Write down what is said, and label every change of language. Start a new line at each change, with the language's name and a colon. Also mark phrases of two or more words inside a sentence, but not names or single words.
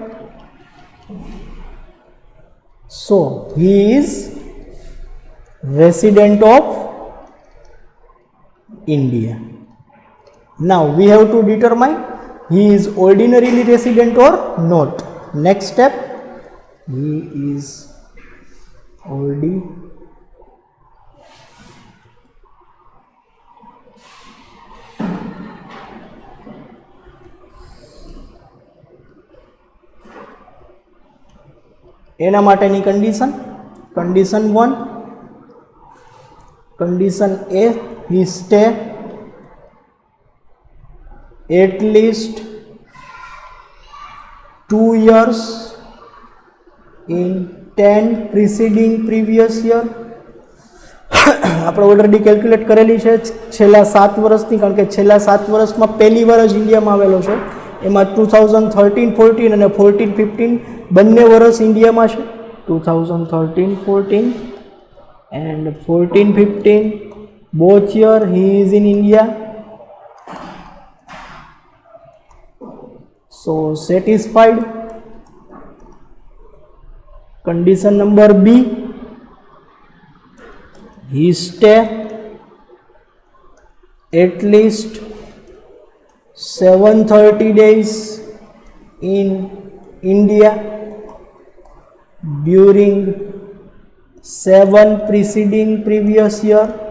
English: So he is resident of India. Now we have to determine he is ordinarily resident or not. Next step, he is
Gujarati: એના માટેની
English: કન્ડિશન 1, કન્ડિશન A, he stay at least 2 years in 10 preceding previous year.
Gujarati: આપણે ઓલરેડી કેલ્ક્યુલેટ કરેલી છે છેલ્લા 7 વર્ષની, કારણ કે છેલ્લા 7 વર્ષમાં પહેલી વાર જ ઇન્ડિયામાં આવેલો છે. એમાં 2013-14 અને 14-15 બંને વર્ષ ઇન્ડિયામાં છે.
English: 2013-14 and 14-15 both year he is in India. So satisfied. Condition number B, he stay at least 730 days in India during 7 preceding previous year.